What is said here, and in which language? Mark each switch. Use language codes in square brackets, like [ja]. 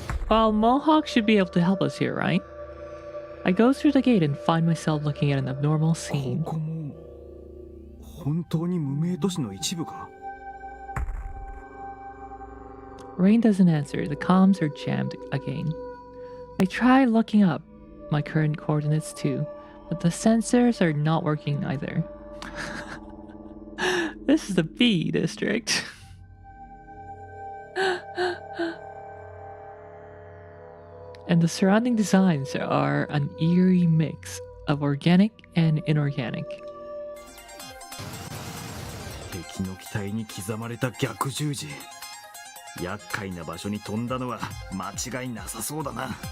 [en] Well, Mohawk should be able to help us here, right? I go through the gate and find myself looking at an abnormal scene. [ja] ここも本当に無名都市の一部か？ [en] Rain doesn't answer. The comms are jammed again. I try looking up my current coordinates too, but the sensors are not working either. This is the B district. And the surrounding designs are an eerie mix of organic and inorganic. [ja] 敵の機体に刻まれた逆十字。厄介な場所に飛んだのは間違いなさそうだな。いい